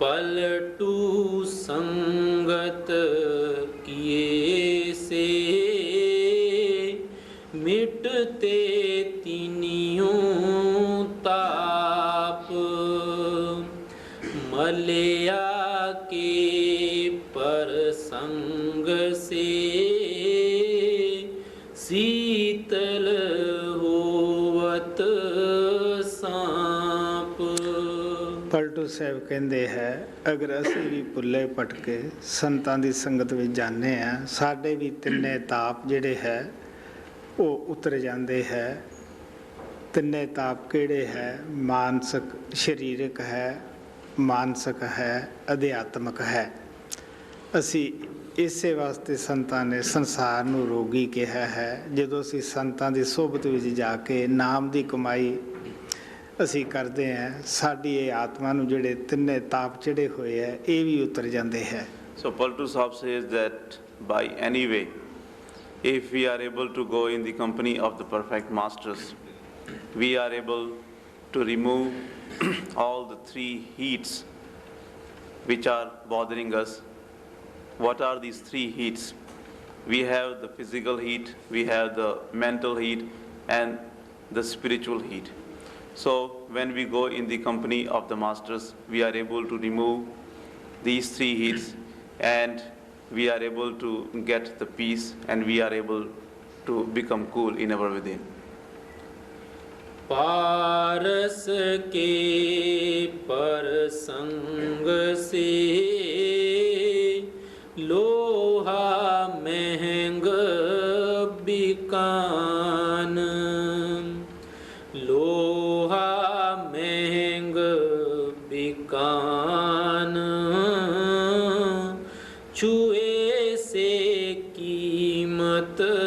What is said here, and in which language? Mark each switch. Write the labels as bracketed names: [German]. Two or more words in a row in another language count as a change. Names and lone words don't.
[Hindi] पलटू संगत किए से मिटते तीनियों ताप मलया के परसंग से शीतल होवत सांप। [Punjabi] ਪਲਟੂ ਸਾਹਿਬ ਕਹਿੰਦੇ ਹੈ ਅਗਰ ਅਸੀਂ ਵੀ ਭੁੱਲੇ ਭਟਕੇ ਸੰਤਾਂ ਦੀ ਸੰਗਤ ਵਿੱਚ ਜਾਂਦੇ ਹਾਂ ਸਾਡੇ ਵੀ ਤਿੰਨੇ ਤਾਪ ਜਿਹੜੇ ਹੈ ਉਹ ਉਤਰ ਜਾਂਦੇ ਹੈ। ਤਿੰਨੇ ਤਾਪ ਕਿਹੜੇ ਹੈ? ਮਾਨਸਿਕ, ਸਰੀਰਕ ਹੈ, ਮਾਨਸਿਕ ਹੈ, ਅਧਿਆਤਮਕ ਹੈ। ਅਸੀਂ ਇਸੇ ਵਾਸਤੇ ਸੰਤਾਂ ਨੇ ਸੰਸਾਰ ਨੂੰ ਰੋਗੀ ਕਿਹਾ ਹੈ। ਜਦੋਂ ਅਸੀਂ ਸੰਤਾਂ ਦੀ ਸੋਭਤ ਵਿੱਚ ਜਾ ਕੇ ਨਾਮ ਦੀ ਕਮਾਈ ਅਸੀਂ ਕਰਦੇ ਹਾਂ ਸਾਡੀ ਇਹ ਆਤਮਾ ਨੂੰ ਜਿਹੜੇ ਤਿੰਨੇ ਤਾਪ ਚੜੇ ਹੋਏ ਹੈ ਇਹ ਵੀ ਉਤਰ ਜਾਂਦੇ ਹੈ। [English] So Paltu Sahib says that by any way, if we are able to go in the company of the perfect masters, we are able to remove all the three heats which are bothering us. What are these three heats? We have the physical heat, we have the mental heat, and the spiritual heat. So when we go in the company of the masters, we are able to remove these three heats and we are able to get the peace and we are able to become cool in our within. [Hindi] पारस के परसंग से लोहा महंग बिकान लोहा महंग बिकान छुए से कीमत